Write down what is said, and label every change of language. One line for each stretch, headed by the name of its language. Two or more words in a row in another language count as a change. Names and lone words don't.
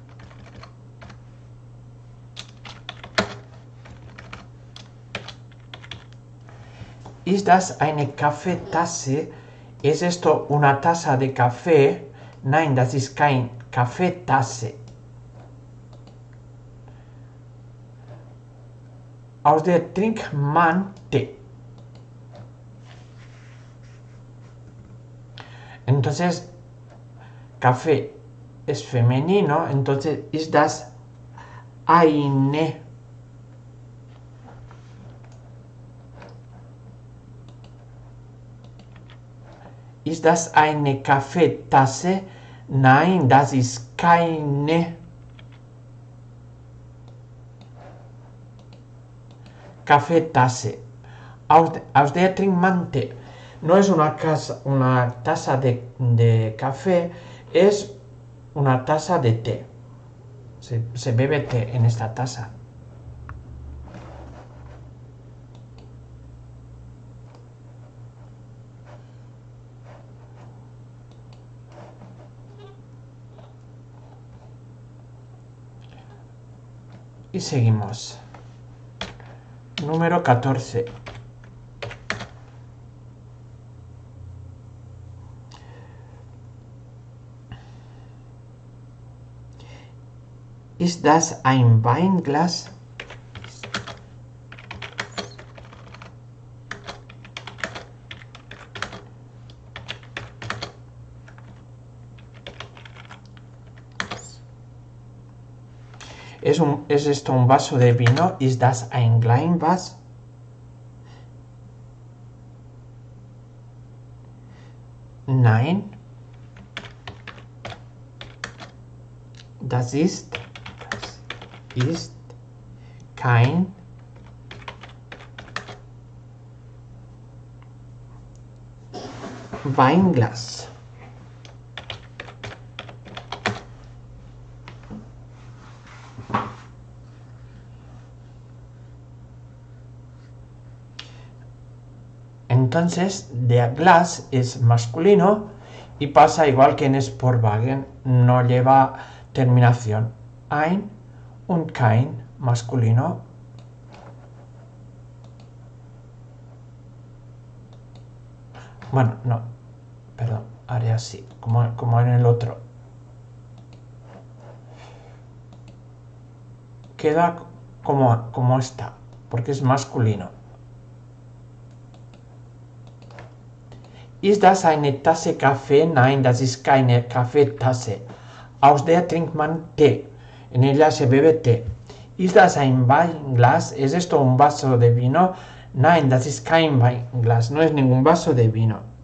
German: Ist das eine Kaffeetasse?
Spanish: ¿Es esto una taza de café?
German: Nein, das ist kein Kaffeetasse. Aus der trinkt man Tee.
Spanish: Entonces, café es femenino, entonces
German: ist das eine. Ist das eine Kaffeetasse? Nein, das ist keine Kaffeetasse. Aus der trinkt man té.
Spanish: No es una taza de café, es una taza de té. Se bebe té en esta taza. Y seguimos. Número 14.
German: Ist das ein Weinglas?
Spanish: ¿Es esto un vaso de vino?
German: Ist das ein Glas? Nein. Das ist kein Weinglas.
Spanish: Entonces,
German: der Glas
Spanish: es masculino y pasa igual que en Sportwagen, no lleva terminación.
German: Ein und kein masculino.
Spanish: Bueno, no, perdón, haré así, como en el otro. Queda como está, porque es masculino.
German: Ist das eine Tasse Kaffee? Nein, das ist keine Kaffeetasse. Aus der trinkt man té.
Spanish: En ella se bebe té.
German: Ist das ein Weinglas?
Spanish: ¿Es esto un vaso de vino?
German: Nein, das ist kein Weinglas.
Spanish: No es ningún vaso de vino.